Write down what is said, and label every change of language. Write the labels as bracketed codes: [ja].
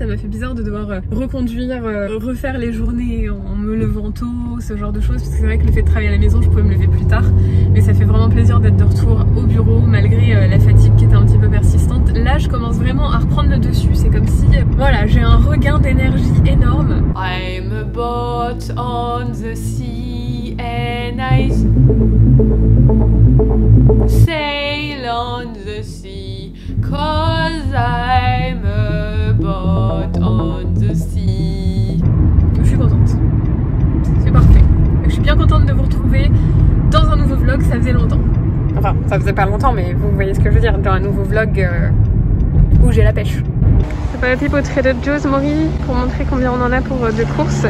[fr] Ça m'a fait bizarre de devoir reconduire, refaire les journées en me levant tôt, ce genre de choses. Parce que c'est vrai que le fait de travailler à la maison, je pouvais me lever plus tard. Mais ça fait vraiment plaisir d'être de retour au bureau malgré la fatigue qui était un petit peu persistante. Là, je commence vraiment à reprendre le dessus. C'est comme si, voilà, j'ai un regain d'énergie énorme. [en] I'm a boat on the sea and I sail on the sea, 'cause I'm a boat on the sea. [fr] Je suis contente, c'est parfait. Je suis bien contente de vous retrouver dans un nouveau vlog, ça faisait longtemps. Enfin, ça faisait pas longtemps, mais vous voyez ce que je veux dire, dans un nouveau vlog où j'ai la pêche. C'est pas la pipe au Trader Joe's, Maury, pour montrer combien on en a pour de courses.